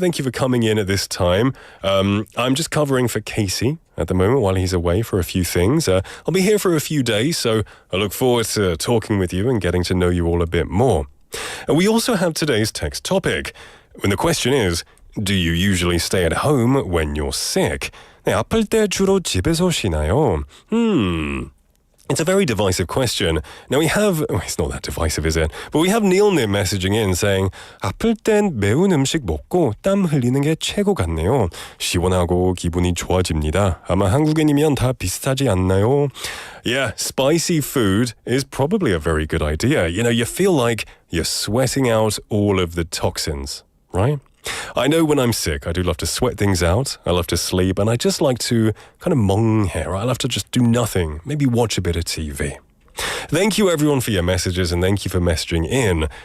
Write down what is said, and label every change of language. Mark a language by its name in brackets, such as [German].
[English] Thank you for coming in at this time. I'm just covering for Casey at the moment while he's away for a few things. I'll be here for a few days, so I look forward to talking with you and getting to know you all a bit more. And we also have today's text topic. And the question is, do you usually stay at home when you're sick? [Korean] 네, 아플 때 주로 집에서 쉬나요? [English] It's a very divisive question. Now we have, it's not that divisive, is it? But we have Neil-님 messaging in saying, [Korean] 아플 땐 매운 음식 먹고 땀 흘리는 게 최고 같네요. 시원하고 기분이 좋아집니다. 아마 한국인이면 다 비슷하지 않나요? [English] Yeah, spicy food is probably a very good idea. You know, you feel like you're sweating out all of the toxins, right? I know when I'm sick, I do love to sweat things out. I love to sleep, and I just like to kind of mong here. I love to just do nothing, maybe watch a bit of TV. Thank you everyone for your messages, and thank you for messaging in.